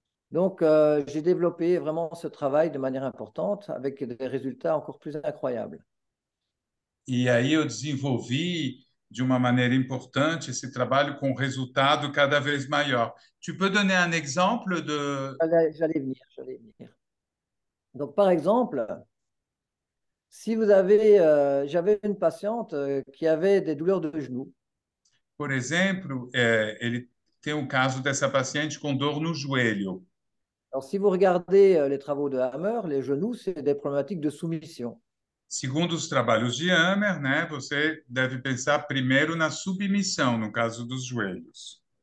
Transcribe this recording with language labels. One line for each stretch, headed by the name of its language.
French: Donc, j'ai développé vraiment ce travail de manière importante avec des résultats encore plus incroyables.
Portuguese: E aí eu desenvolvi de uma maneira importante esse trabalho com resultado cada vez maior.
French: Tu peux donner un exemple de, J'allais venir. Donc, par exemple, si vous j'avais une patiente qui avait des douleurs de genoux.
Portuguese: por exemplo, ele tem o caso dessa paciente com dor no joelho.
French: Alors, si vous regardez les travaux de Hammer, les genoux, c'est des problématiques de soumission.
Portuguese: Segundo os trabalhos de Hammer, né, você deve pensar primeiro na submissão, no caso dos joelhos.